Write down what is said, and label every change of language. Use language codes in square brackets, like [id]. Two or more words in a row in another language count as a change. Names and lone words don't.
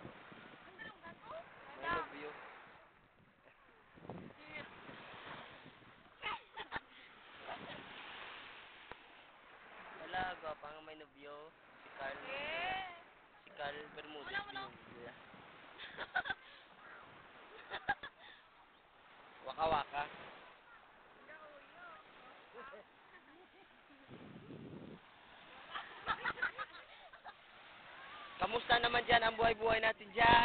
[tl] May nobyo. [hil] Wala, guwapa nga may nobyo. [tl] Si Carl. Si Carl Bermudez. Binubya. Waka-waka. Kamusta naman dyan ang buhay-buhay natin dyan?